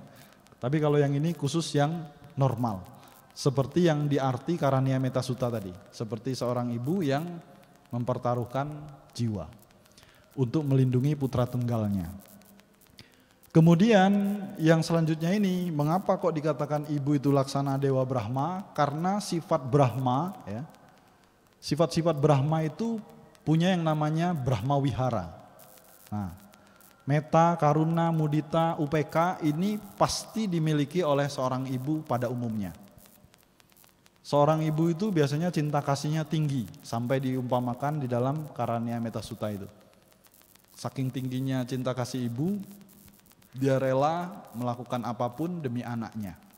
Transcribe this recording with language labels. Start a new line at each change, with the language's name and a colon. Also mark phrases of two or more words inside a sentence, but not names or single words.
Indonesian: Tapi kalau yang ini khusus yang normal, seperti yang diarti Karania Metta Sutta tadi, seperti seorang ibu yang mempertaruhkan jiwa untuk melindungi putra tunggalnya. Kemudian yang selanjutnya ini, mengapa kok dikatakan ibu itu laksana Dewa Brahma? Karena sifat Brahma ya, sifat-sifat Brahma itu punya yang namanya Brahma Wihara. Nah,
Pali: metta, karuna, mudita, upeka
Indonesian: ini pasti dimiliki oleh seorang ibu pada umumnya. Seorang ibu itu biasanya cinta kasihnya tinggi, sampai diumpamakan di dalam Karania Metta Sutta itu. Saking tingginya cinta kasih ibu, dia rela melakukan apapun demi anaknya.